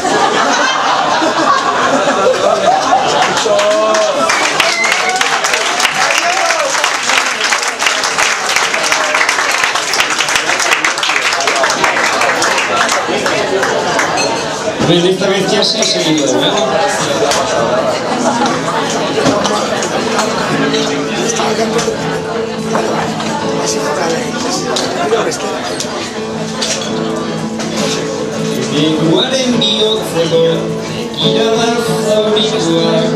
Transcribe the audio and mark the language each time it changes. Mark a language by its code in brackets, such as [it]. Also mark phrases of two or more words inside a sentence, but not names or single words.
[es] Bueno, esta vez ya se ha seguido, ¿no? [eu] Neguaren bihotzeko begirada zaurituak